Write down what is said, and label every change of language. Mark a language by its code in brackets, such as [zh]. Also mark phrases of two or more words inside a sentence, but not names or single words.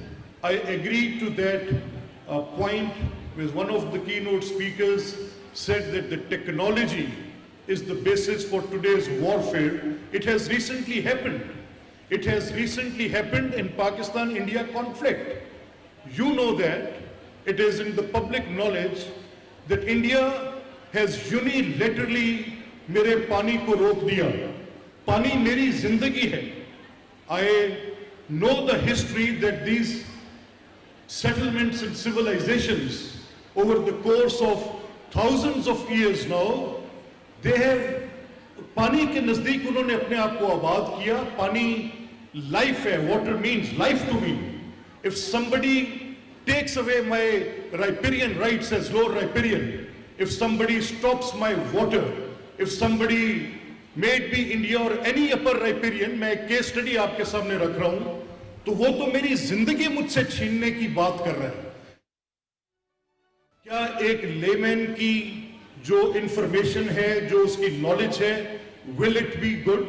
[en] I agree to that point where one of the keynote speakers said that the technology is the basis for today's warfare. It has recently happened. It has recently happened in Pakistan-India conflict. You know that. It is in the public knowledge that India has unilaterally [ur] میرے پانی کو روک دیا. پانی میری زندگی ہے. [en] I know the history that these settlements and civilizations over the course of thousands of years now, they have [ur] پانی کے نزدیک انہوں نے اپنے آپ کو آباد کیا. پانی life ہے. [en] Water means life to me. If somebody takes away my riparian rights as Lord Riparian, if somebody stops my water, if somebody may it be India और any upper riparian, [ur] میں ایک کیس اسٹڈی آپ کے سامنے رکھ رہا ہوں، تو وہ تو میری زندگی مجھ سے چھیننے کی بات کر رہا ہے. کیا ایک لیمین کی جو انفارمیشن ہے، جو اس کی نالج ہے, [en] will it be good?